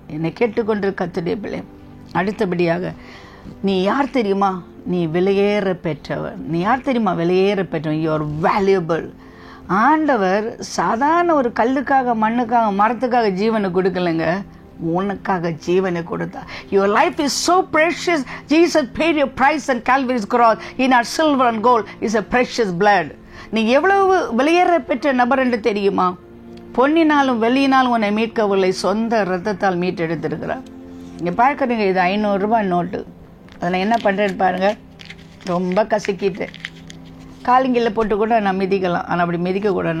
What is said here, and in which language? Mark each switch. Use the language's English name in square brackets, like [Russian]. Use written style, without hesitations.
[Tamil] என்னை கேட்டுக்கொண்டு கர்த்தருடைய பிள்ளை, அடுத்தபடியாக நீ யார் தெரியுமா? நீ விலையேற பெற்றவர். நீ யார் தெரியுமா? விலையேற பெற்றவர். [English] You are valuable. [Tamil] ஆண்டவர் சாதாரண ஒரு கல்லுக்காக, மண்ணுக்காக, மரத்துக்காக ஜீவனை கொடுக்கலைங்க, உனக்காக ஜீவனை கொடுத்தார். [English] Your life is so precious. Jesus paid your price on Calvary's cross. In our silver and gold is a precious blood. [Tamil] நீ எவ்வளவு வெளியேற பெற்ற நபர் என்று தெரியுமா? பொன்னினாலும் வெள்ளியினாலும் உன்னை மீட்கவில்லை, சொந்த ரத்தத்தால் மீட்டெடுத்திருக்கிறார். இங்கே பார்க்குறீங்க, இது 500 ரூபாய் நோட்டு. அதில் என்ன பண்ணுறேன்னு பாருங்கள். ரொம்ப கசக்கிட்டேன். காலிங்கில் போட்டு கூட நான் மிதிக்கலாம், ஆனால் அப்படி மிதிக்கக்கூடாது.